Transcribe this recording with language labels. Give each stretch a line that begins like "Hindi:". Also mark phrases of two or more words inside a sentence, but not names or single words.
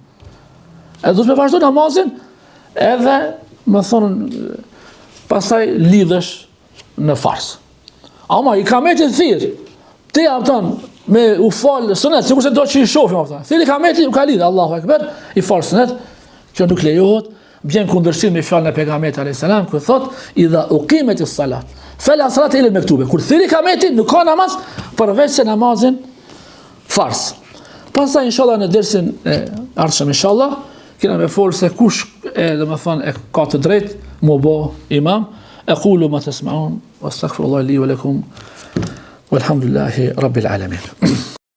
Albanian: Edhe do të vazhdo namazin, edhe më thonë pastaj lidhesh në fars. Ama ikameti thirr. Ti afton me u fal sunet, sikur se do të shohim afton. Thirr ikameti u ka lidh,
Arabic: الله أكبر,
Albanian: i fal sunet, që nuk lejohet, bjen kundërshtim me fjalën e pejgamberit alayhis salam, ku thot
Arabic: إذا أقيمت الصلاة فلا صلاة إلا المكتوبة.
Albanian: Kur thirr ikameti nuk ka namaz përveç se namazin fars. Pastaj inshallah në dersin e ardhshëm inshallah kena me folë se kush domethënë e ka të drejtë më bë imam,
Arabic: أقول ما تسمعون وأستغفر الله لي ولكم والحمد لله رب العالمين.